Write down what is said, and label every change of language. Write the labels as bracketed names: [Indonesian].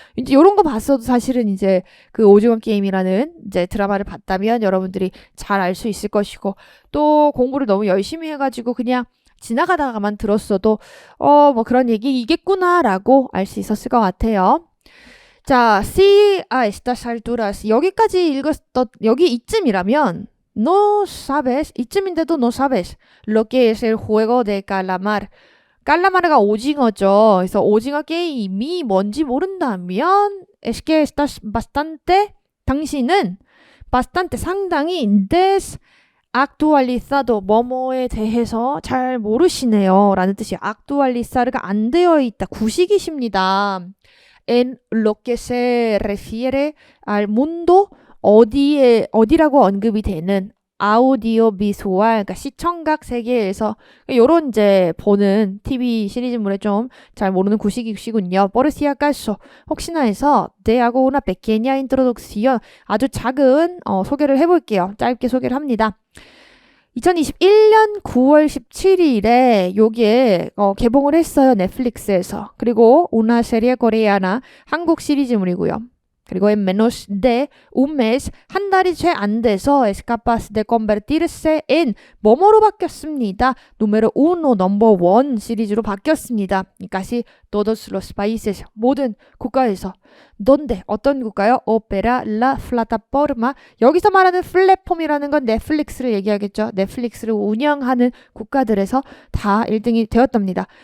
[Korean] 이제 이런 거 봤어도 사실은 이제 그 오징어 게임이라는 이제 드라마를 봤다면 여러분들이 잘 알 수 있을 것이고 또 공부를 너무 열심히 해가지고 그냥 지나가다가만 들었어도 뭐 그런 얘기이겠구나라고 알 수 있었을 것 같아요. 자, [Spanish] si a estas alturas [Korean] 여기까지 여기 이쯤이라면 [Spanish] no sabes [Korean] 이쯤인데도 [Spanish] no sabes lo que es el juego de calamar. [Korean] 깔라마르가 오징어죠. 그래서 오징어 게임이 뭔지 모른다면 [Spanish] es que estás bastante [Korean] 당신은 bastante 상당히 [Spanish] desactualizado [Korean] 뭐뭐에 대해서 잘 모르시네요 라는 뜻이에요. actualizar가 안 되어 있다. 구식이십니다. [Spanish] En lo que se refiere al mundo [Korean] 어디라고 언급이 되는 아우디오 비주얼, 그러니까 시청각 세계에서 요런 이제 보는 TV 시리즈물에 좀 잘 모르는 구식이시군요. [Spanish] Por si acaso [Korean] 혹시나 해서 [Spanish] te hago una pequeña introducción [Korean] 아주 작은 소개를 해볼게요. 짧게 소개를 합니다. 2021년 9월 17일에 요게 개봉을 했어요. 넷플릭스에서. 그리고 [Spanish] una serie coreana [Korean] 한국 시리즈물이고요. [Spanish] 그리고 en menos de un mes [Korean] 한 달이 채 안 돼서 [Spanish] es capaz de convertirse en [Korean] 뭐뭐로 바뀌었습니다. [Spanish] número uno, [Korean] 넘버 원 시리즈로 바뀌었습니다. [Spanish] casi todos los países [Korean] 모든 국가에서 [Spanish] donde [Korean] 어떤 국가요? [Spanish] opera la plataforma [Korean] 여기서 말하는 플랫폼이라는 건 넷플릭스를 얘기하겠죠. 넷플릭스를 운영하는 국가들에서 다 1등이 되었답니다.